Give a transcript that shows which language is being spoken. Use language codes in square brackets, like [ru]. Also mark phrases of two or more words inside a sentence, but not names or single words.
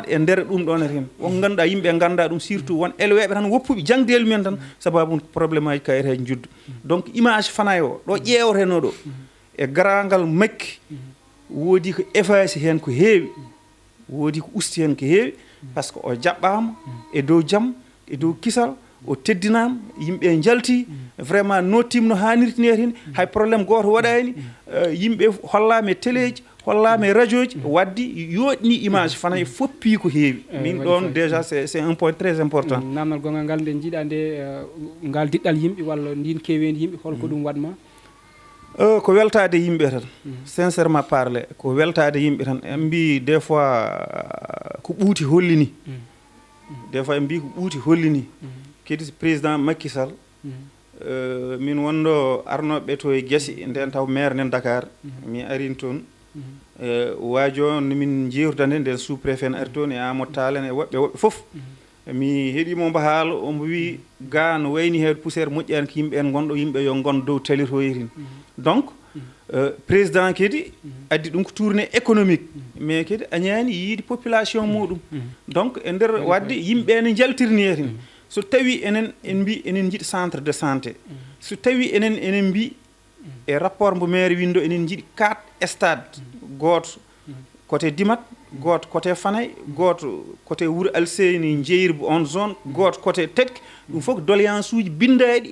[ff] e nder ɗum ɗon hen won ganduɗa yimɓe ganda ɗum surtout won elweɓe tan woppuɓe jangdeli men tan sababu probléme aji kayitaji juddu donc image Fanaye o ɗo ƴewreteno ɗo e garangal makki woodi ko effacé hen ko heewi woodi ko usti hen ko heewi [fr] par ce que [ff] o jaɓɓama e dow jaam e dow kisal o teddinama yimɓe jalti vraiment nottima no hannirti ni hen hay probléme goto waɗani yimɓe hollama e téléji hollama e radio ji waddi yoɗni image Fanaye foppi ko heewi min ɗon déjà [fr] c'est un point très important [ff] namdal gongal ngal nde jiiɗa nde ngal diɗɗal yimɓe walla ndin kewendi yimɓe holko ɗum waɗma ko weltade yimɓe tan [fr] sincèrement parler [ff] ko weltade yimɓe tan en mbi [fr] des fois [ff] ko ɓuuti hollini [fr] des fois [ff] en mbi ko ɓuuti hollini kedi président Macky Sall min wonɗo arnoɓe to e guese nden taw maire nen Dakar mi arin toon waajo no min jewtande nden [fr] sous préfet [ff] ne ari toon e Amadou Tall en e woɓɓe fof mi heeɗimo mbo haala omo wi ga no wayni heede poussiére moƴƴani ko yimɓe en gonɗo yimɓe yo gon dow talitoyirin donc président kedi addi ɗum ko [fr] tourné économique [ff] mais kedi añani yiide population muɗum donc e nder wadde yimɓe ne jaltirni hen so tawi enen en mbi enen jiiɗi [fr] centre de santé [ff] so tawi enen mbi e rapport mbo maire windo enen jiiɗi 4 stade goto côté Dimat goto côté Fanaye goto côté Wouro Alseyni Jeyrbu on zone goto côté Tekki ɗum fof ko doléance uji bindaɗi